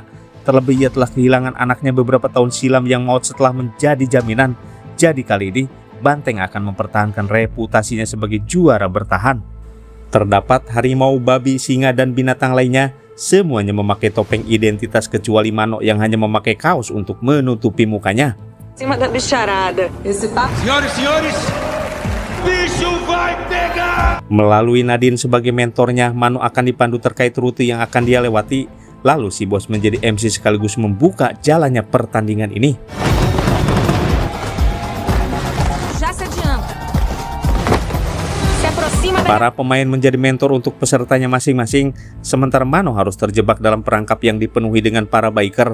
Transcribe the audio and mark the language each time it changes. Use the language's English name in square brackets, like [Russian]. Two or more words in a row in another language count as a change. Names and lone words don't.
[Indonesian] Terlebih ia telah kehilangan anaknya beberapa tahun silam yang maut setelah menjadi jaminan. Jadi kali ini Banteng akan mempertahankan reputasinya sebagai juara bertahan. Terdapat harimau, babi, singa, dan binatang lainnya. Semuanya memakai topeng identitas kecuali Mano yang hanya memakai kaos untuk menutupi mukanya. [Portuguese] Cima da bicharada. Senhoras e senhores, bicho vai pegar! [Indonesian] Melalui Nadine sebagai mentornya, Mano akan dipandu terkait rute yang akan dia lewati. Lalu si bos menjadi MC sekaligus membuka jalannya pertandingan ini. Para pemain menjadi mentor untuk pesertanya masing-masing, sementara Mano harus terjebak dalam perangkap yang dipenuhi dengan para biker.